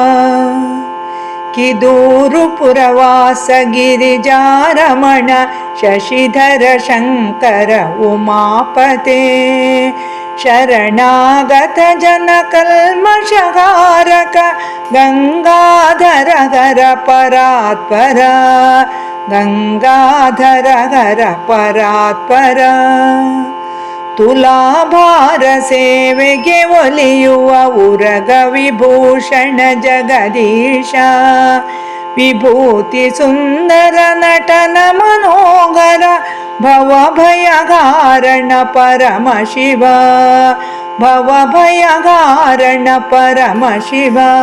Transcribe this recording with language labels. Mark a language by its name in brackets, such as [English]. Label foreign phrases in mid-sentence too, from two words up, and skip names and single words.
[Sanskrit] किदूरुपुरवास गिरिजारमण शशिधर शङ्कर उमापते शरणागत जनकल्मषहारक गङ्गाधर हर परात्पर गङ्गाधर हर परात्पर। [Kannada] ತುಲಾಭಾರ ಸೇವೆಗೆ ಒಲಿಯುವ ಉರಗ ವಿಭೂಷಣ ಜಗದೀಶ ವಿಭೂತಿ ಸುಂದರ ನಟನ ಮನೋಹರ ಭವಭಯಹಾರಣ ಪರಮ ಶಿವ ಭವಭಯಹಾರಣ ಪರಮ ಶಿವ।